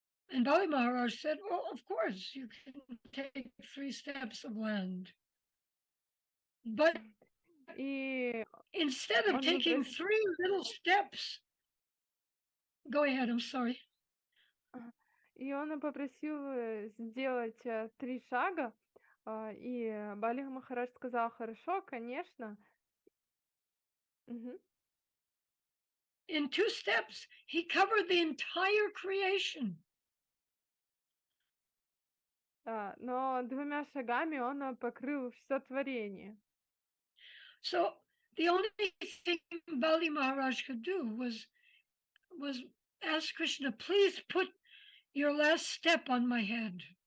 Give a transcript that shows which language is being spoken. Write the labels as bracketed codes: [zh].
[en] And Bali Maharaj said, well, of course, you can take 3 steps of land. But [ru] И [en] instead of taking 3 little steps, go ahead, I'm sorry. [ru] И он попросил сделать 3 шага, и Бали Махарадж сказал: «Хорошо, конечно». [en] In 2 steps, he covered the entire creation. [ru] Но 2 шагами он покрыл все творение. [en] So the only thing Bali Maharaj could do was ask Krishna, please put your last step on my head.